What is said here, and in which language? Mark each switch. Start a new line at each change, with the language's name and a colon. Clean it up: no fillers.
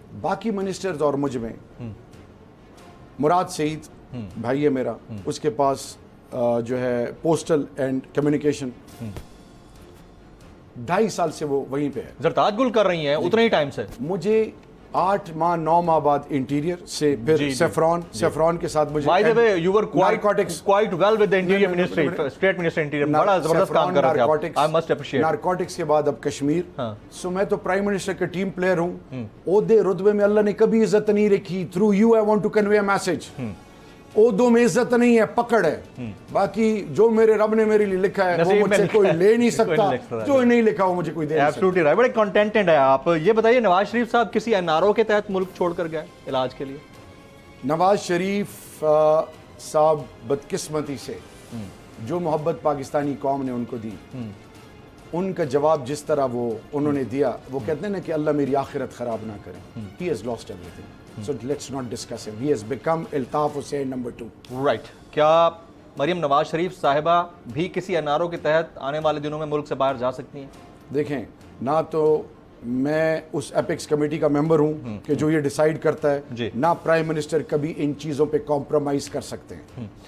Urdu: باقی منسٹرز اور مجھ میں, مراد سعید بھائی ہے میرا, اس کے پاس جو ہے پوسٹل اینڈ کمیونیکیشن, 2.5 سال سے وہ وہیں پہ ہے. زرتاج گل کر رہی ہیں اتنے ہی ٹائم سے. مجھے 8 ماہ 9 ماہ بعد انٹیریئر سے, پھر سیفران کے ساتھ مجھے.
English: By the way, you were quite well with the interior ministry, state minister interior.
Urdu: بڑا زبردست کام کر رہے تھے آپ.
English: I must appreciate.
Urdu: نارکوٹکس کے بعد اب کشمیر. سو میں تو پرائم منسٹر کا ٹیم پلیئر ہوں. عہدے رتبے میں اللہ نے کبھی عزت نہیں رکھی.
English: Through you I want to convey a message.
Urdu: عہدوں میں عزت نہیں ہے, پکڑ ہے. باقی جو میرے رب نے میرے لیے لکھا ہے وہ مجھ سے کوئی لے نہیں سکتا, جو نہیں لکھا وہ مجھے کوئی دے نہیں سکتا.
English: Absolutely right.
Urdu: بڑے کنٹینٹڈ ہیں آپ. یہ بتائیے, نواز شریف صاحب کسی NRO کے تحت ملک چھوڑ کر گئے علاج کے لیے؟ نواز شریف صاحب بدقسمتی سے جو محبت پاکستانی قوم نے ان کو دی, ان کا جواب جس طرح وہ انہوں نے دیا, وہ کہتے ہیں نا کہ اللہ میری آخرت خراب نہ کرے.
English: He has lost everything. So let's not discuss him. He has become Altaf Hussain number 2. Right.
Urdu: کیا مریم نواز شریف صاحبہ بھی کسی NRO کے تحت آنے والے دنوں میں ملک سے باہر جا سکتی ہیں؟ دیکھیں, نہ تو میں اس ایپکس کمیٹی کا ممبر ہوں کہ جو یہ ڈیسائیڈ کرتا ہے, نہ پرائم منسٹر کبھی ان چیزوں پہ کمپرومائز کر سکتے ہیں.